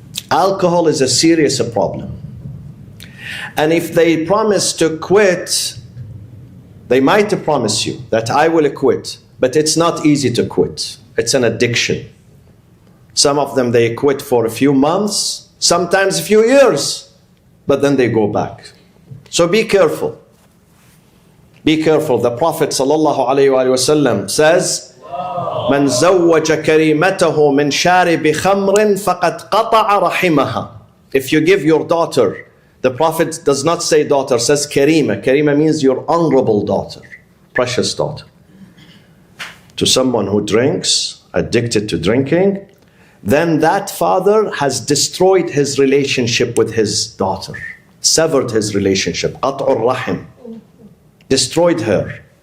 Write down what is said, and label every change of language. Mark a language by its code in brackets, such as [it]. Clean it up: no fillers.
[en] Alcohol is a serious problem. And if they promise to quit, they might promise you that I will quit, but it's not easy to quit. It's an addiction. Some of them, they quit for a few months, sometimes a few years, but then they go back. So be careful. Be careful. The Prophet ﷺ says, [ar] من زوج كريمته من شارب خمر فقد قطع رحمها. [en] If you give your daughter, the Prophet does not say daughter, says karima. Karima means your honorable daughter, precious daughter. To someone who drinks, addicted to drinking, then that father has destroyed his relationship with his daughter, severed his relationship, [ar] قطع الرحم, [en] destroyed her.